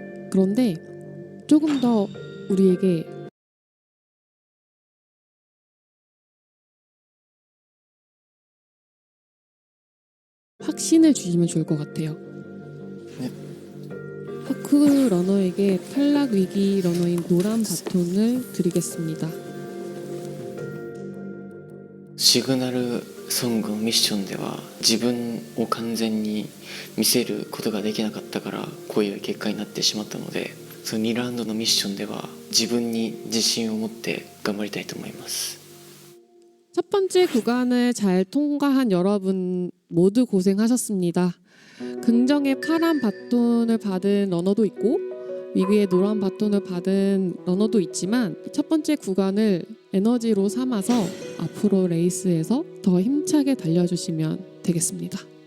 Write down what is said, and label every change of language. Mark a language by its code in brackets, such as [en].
[ko] 그런데 조금 더 우리에게 확신을 주시면 좋을 것 같아요. 하쿠 러너에게 탈락 위기 러너인 노란 바톤을 드리겠습니다. [ja] シグナルソングのミッションでは自分を完全に見せることができなかったからこういう結果になってしまったので、その2ラウンドのミッションでは自分に自信を持って頑張りたいと思います。 [ko] 첫 번째 구간을 잘 통과한 여러분 모두 고생하셨습니다. 긍정의 파란 바톤을 받은 러너도 있고 위기의 노란 바톤을 받은 러너도 있지만 첫 번째 구간을 에너지로 삼아서 앞으로 레이스에서 더 힘차게 달려주시면 되겠습니다.